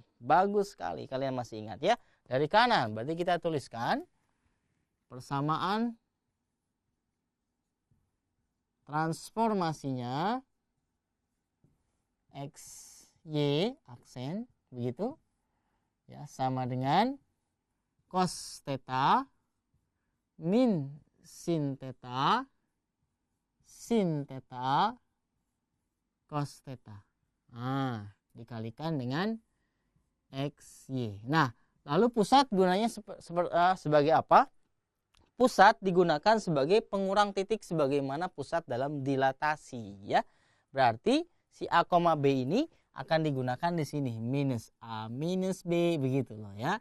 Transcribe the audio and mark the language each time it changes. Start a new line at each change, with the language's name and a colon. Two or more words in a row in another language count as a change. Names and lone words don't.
Indonesian: Bagus sekali, kalian masih ingat, ya. Dari kanan, berarti kita tuliskan persamaan transformasinya X, Y, aksen, begitu. Ya, sama dengan cos theta min sin theta, sin theta, cos theta. Nah, dikalikan dengan X, Y. Nah, lalu pusat gunanya sebagai apa? Pusat digunakan sebagai pengurang titik sebagaimana pusat dalam dilatasi, ya. Berarti si A, B ini akan digunakan di sini minus A minus B, begitu loh, ya.